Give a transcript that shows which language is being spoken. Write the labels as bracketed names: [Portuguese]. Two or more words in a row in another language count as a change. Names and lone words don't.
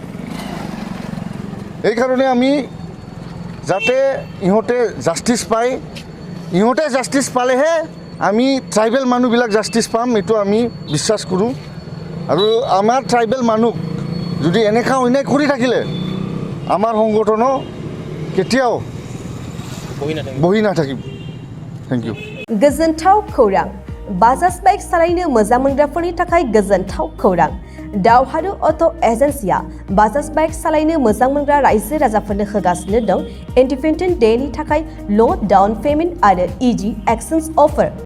[Assamese] এইকাৰণে আমি যাতে ইহঁতে জাষ্টিছ পায়, ইহঁতে জাষ্টিছ পালেহে আমি ট্ৰাইবেল মানুহবিলাক জাষ্টিছ পাম এইটো আমি বিশ্বাস কৰোঁ। আৰু আমাৰ ট্ৰাইবেল মানুহ যদি এনেকা অন্যায় কৰি থাকিলে আমাৰ সংগঠনো কেতিয়াও বহি নাথাকিম। [English] Thank you. [Bodo] गोजोनथाव खौरां। बाजाज बाइक सालायनो मोजां मोनग्राफोरनि थाखाय गोजोनथाव खौरां। दावहारु [English] auto agency [Bodo] बाजाज बाइक सालायनो मोजां मोनग्रा रायजो राजाफोरनो होगासिनो दं [English] Independent Day [Bodo] थाखाय [English] low down payment [Bodo] आरो [English] easy exchange offer.